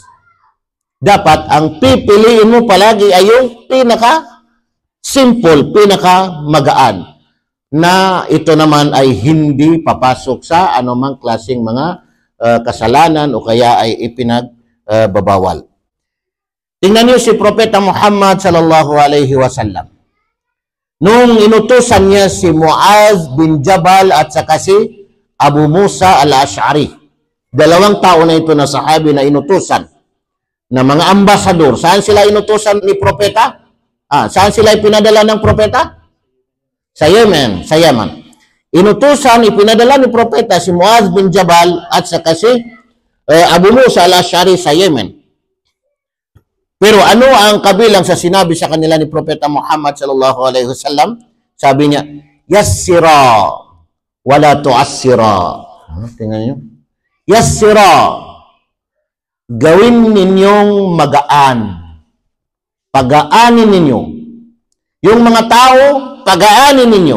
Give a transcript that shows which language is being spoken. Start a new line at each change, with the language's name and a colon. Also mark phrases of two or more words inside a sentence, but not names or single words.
Filipino: Dapat ang pipiliin mo palagi ay yung pinaka-simple, pinaka-magaan, na ito naman ay hindi papasok sa anumang klaseng mga kasalanan o kaya ay ipinagbabawal. Tingnan niyo si Propeta Muhammad
Arabic: صلى الله عليه وسلم.
Filipino: Nung inutusan niya si Muaz bin Jabal at saka si Abu Musa al-Ash'ari. Dalawang tao na ito na sahabi na inutusan na mga ambasador. Saan sila inutusan ni Propeta? Saan sila ipinadala ng Propeta? Sa Yemen. Sa Yemen. Inutusan, ipinadala ni Propeta si Muaz bin Jabal at saka si Abu Musa al-Ash'ari sa Yemen. Pero ano ang kabilang sa sinabi sa kanila ni Propeta Muhammad
Arabic: صلى الله عليه وسلم?
Filipino: Sabi niya,
Arabic: يسرا ولا تعسرا.
Filipino: Tingnan niyo. Yassira. Gawin ninyong magaan. Pagaanin ninyo. Yung mga tao, pagaanin ninyo.